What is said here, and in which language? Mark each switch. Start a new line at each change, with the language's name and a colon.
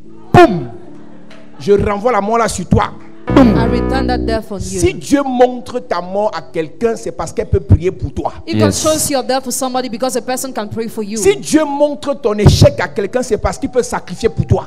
French: Boum, je renvoie la mort là sur toi.
English: I return that death on
French: Si
English: you.
French: Dieu montre ta mort à quelqu'un, c'est parce qu'elle peut prier pour toi.
English: If God Yes. shows your death to somebody because a person can pray for you.
French: Si Dieu montre ton échec à quelqu'un, c'est parce qu'il peut sacrifier pour toi.